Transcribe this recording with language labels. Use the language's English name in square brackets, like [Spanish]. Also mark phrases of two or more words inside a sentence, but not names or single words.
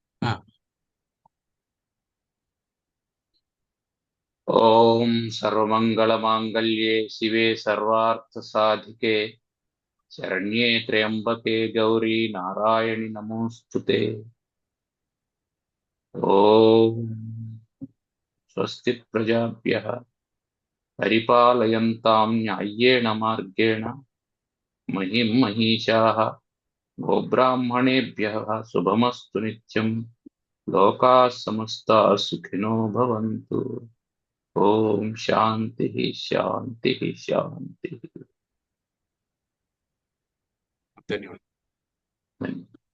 [Sanskrit] ఓం సర్వమంగళమాంగళ్యే శివే సర్వార్థసాధికే శరణ్యే త్ర్యంబకే గౌరీ నారాయణి నమోస్తుతే. ఓం స్వస్తి ప్రజాభ్యః పరిపాలయంతాం న్యాయ్యేన మార్గేణ మహిం మహిషాః గోబ్రాహ్మణేభ్యः శుభమస్తు నిత్యం. లోకాः సమస్తాः సుఖినో భవంతు. ఓం శాంతి శాంతి శాంతి. [Telugu] ధన్యవాదాలు.